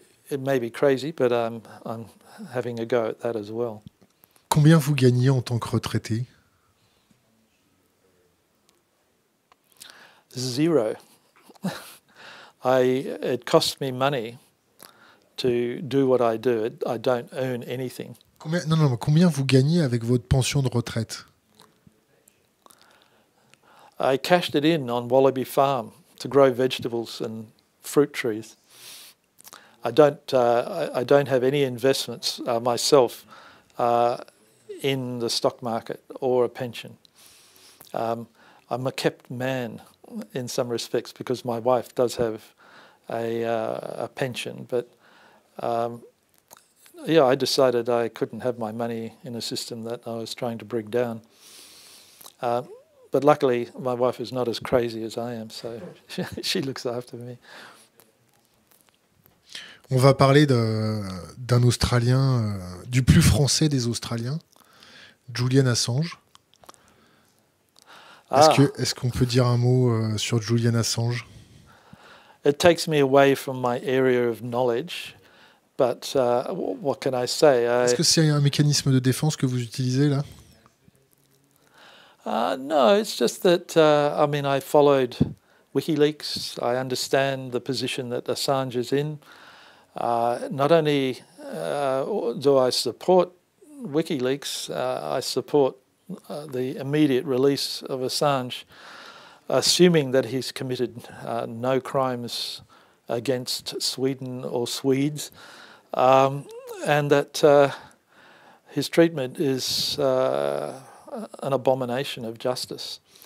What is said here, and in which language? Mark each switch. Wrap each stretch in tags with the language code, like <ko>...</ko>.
<en>It may be crazy, but I'm having a go at that as well.</en> <fr>Combien vous gagnez en tant que retraité?</fr> <en>Zero. It costs me money to do what I do. I don't earn anything.</en> <fr>Combien vous gagnez avec votre pension de retraite?</fr> <en>I cashed it in on OLIVAE farm to grow vegetables and fruit trees. I don't have any investments myself in the stock market or a pension. I'm a kept man in some respects because my wife does have a pension, but I decided I couldn't have my money in a system that I was trying to bring down. But luckily, my wife is not as crazy as I am, so she looks after me.</en> <fr>On va parler d'un Australien, du plus français des Australiens, Julian Assange. Est-ce qu'on peut dire un mot sur Julian Assange?</fr> <en>It takes me away from my area of knowledge, but what can I say?</en> <fr>Est-ce que c'est un mécanisme de défense que vous utilisez là?</fr> <en>No, it's just that, I followed WikiLeaks. I understand the position that Assange is in. Not only do I support WikiLeaks, I support the immediate release of Assange, assuming that he's committed no crimes against Sweden or Swedes, and that his treatment is an abomination of justice.</en>